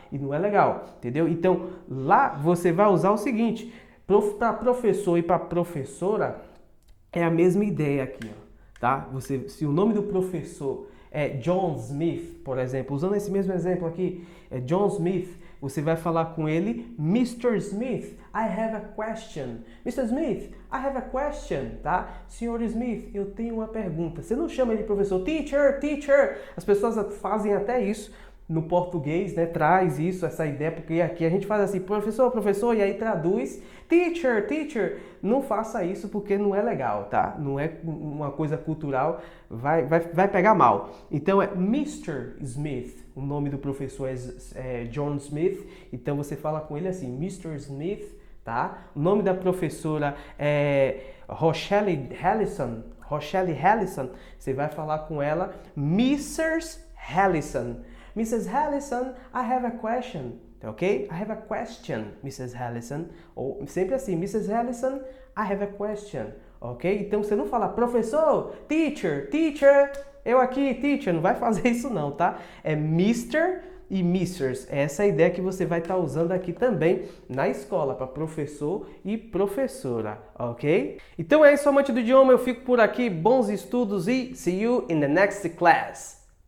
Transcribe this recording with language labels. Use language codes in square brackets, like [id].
[pt] E não é legal, entendeu? Então, lá você vai usar o seguinte, para professor e para professora, é a mesma ideia aqui, ó, tá? Se o nome do professor é John Smith, por exemplo, usando esse mesmo exemplo aqui, é John Smith, você vai falar com ele, Mr. [en] Smith, I have a question. Mr. Smith, I have a question, tá? [pt] Senhor Smith, eu tenho uma pergunta. Você não chama ele de professor, teacher, teacher. As pessoas fazem até isso no português, né? Traz isso, essa ideia, porque aqui a gente faz assim, professor, professor, e aí traduz, teacher, teacher. Não faça isso porque não é legal, tá? Não é uma coisa cultural, vai pegar mal. Então é Mr. Smith. O nome do professor é John Smith, então você fala com ele assim, Mr. Smith, tá? O nome da professora é Rochelle Hallison. Rochelle Hallison, você vai falar com ela, Mrs. Hallison. Mrs. [en] Hallison, I have a question. Ok? I have a question, Mrs. Hallison. [pt] Ou sempre assim, [en] Mrs. Hallison, I have a question. Ok? [pt] Então você não fala professor, teacher, teacher. Eu aqui, teacher, não vai fazer isso não, tá? É Mr. e Mrs. Essa é a ideia que você vai estar usando aqui também na escola, para professor e professora, ok? Então é isso, amante do idioma, eu fico por aqui, bons estudos e [en] see you in the next class!